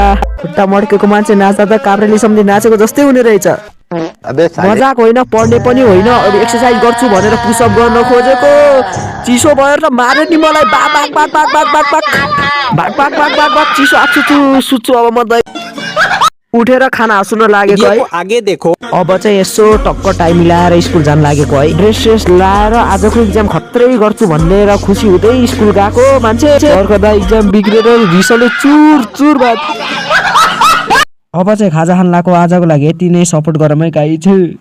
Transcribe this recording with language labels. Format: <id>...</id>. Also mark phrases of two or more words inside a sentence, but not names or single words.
<ne>खुट्टा मर्केको मान्छे नाच्दा त काभ्रेले सम्झि नाचेको जस्तै हुने रहेछ। मजाक होइन, पढ्ने पनि होइन। अरू एक्सर्साइज गर्छु भनेर पुसअप गर्न खोजेको चिसो भएर त मार्यो नि मलाई। बाक बाक बाक बाक बाक बाक बाक बाक बाक बाक बाक बाक चिसो आछु सुत्छु। अब म उठेर खाना सुन्न लागेको है।</ne> <hi>आगे देखो।</hi> <ne>अब चाहिँ यसो टक्क टाइम मिलाएर स्कुल जान लागेको है। ड्रेस लाएर आजको इक्जाम खत्रै गर्छु भनेर खुसी हुँदै स्कुल गएको मान्छे फर्कदा इक्जाम बिग्रेर रिसले चुर चुर भयो। अब चाहिँ खाजा खान लागेको। आजको लागि यति नै, सपोर्ट गरमै गाइज।</ne>